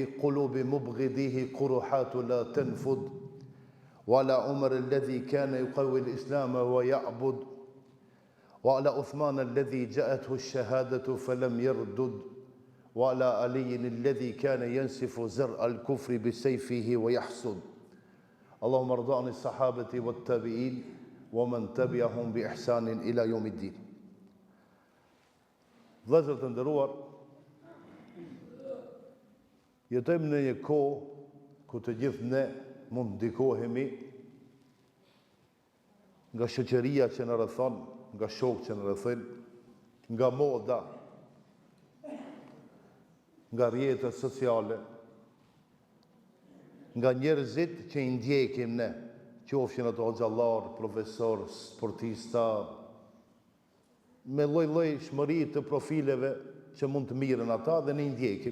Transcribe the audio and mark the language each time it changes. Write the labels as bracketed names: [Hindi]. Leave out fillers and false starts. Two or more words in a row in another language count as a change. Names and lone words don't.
[Arabic] قلوب مبغضيه قرحات لا تنفد وعلى عمر الذي كان يقوي الإسلام ويعبد وعلى عثمان الذي جاءته الشهادة فلم يردد وعلى علي الذي كان ينسف زرع الكفر بسيفه ويحسد اللهم ارض عن الصحابة والتابعين ومن تبعهم بإحسان إلى يوم الدين. [Albanian] Vëllezër të nderuar, jetojmë në një kohë ku të gjithë ne mund ndikohemi nga shoqëria që në rrethon, nga shokët që në rrethojnë, nga moda, nga rrjetet sociale, nga njerëzit që i ndjekim ne, qofshin ato xhallar, profesor, sportista, me lloj-lloj shmëri të profileve që mund të mirën ata dhe ne i ndjekim.